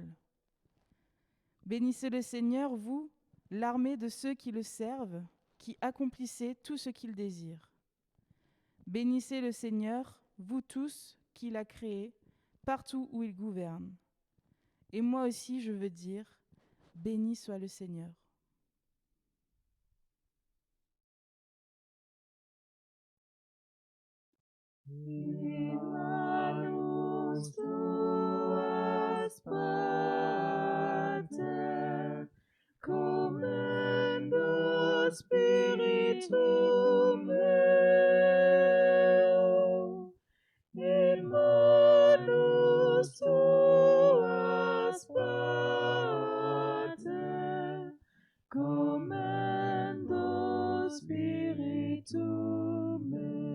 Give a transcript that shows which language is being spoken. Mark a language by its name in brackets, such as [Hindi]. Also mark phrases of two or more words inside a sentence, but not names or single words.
[French] Bénissez le Seigneur, vous, l'armée de ceux qui le servent, qui accomplissez tout ce qu'il désire. Bénissez le Seigneur, vous tous qu'il a créés, partout où il gouverne. Et moi aussi, je veux dire, béni soit le Seigneur. [Latin] Manus tuas pater, commendo spiritum meo, in manus tuas pater, commendo spiritum meo.